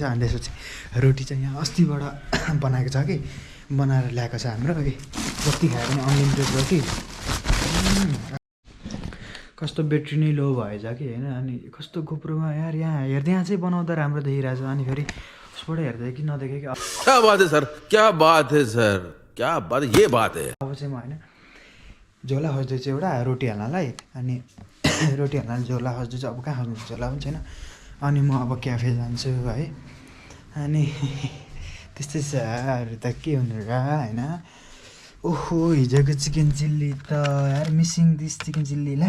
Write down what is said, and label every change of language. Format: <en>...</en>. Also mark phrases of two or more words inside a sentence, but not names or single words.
<ne>अनि त्यसपछि रोटी चाहिँ यहाँ अस्तिबाट बनाएको छ कि, बनाएर ल्याएको छ हाम्रो। जति खायो भने अनलिमिटेड रोटी। कस्तो ब्याट्री नै लो भएछ कि होइन। अनि कस्तो गोप्रोमा यार यहाँ हेर्दै यहाँ चाहिँ बनाउँदा राम्रो देखिरहेछ। अनि फेरि उसबाट हेर्दै कि नदेखेँ कि</ne> <hi>क्या बात है सर, क्या बात है सर, क्या बात, ये बात है।</hi> <ne>अब चाहिँ म होइन झोला खोज्दैछु एउटा रोटी हाल्नलाई। अनि रोटी हाल्न झोला खोज्दैछु। अब कहाँ खोज्नु, झोला पनि छैन। अनि म अब क्याफे जान्छु है। अनि त्यस्तै छ अरू त के हुनु र होइन। ओहो हिजोको चिकन चिल्ली त यार,</ne> <en>missing this chicken chilli</en> <ne>ला।</ne>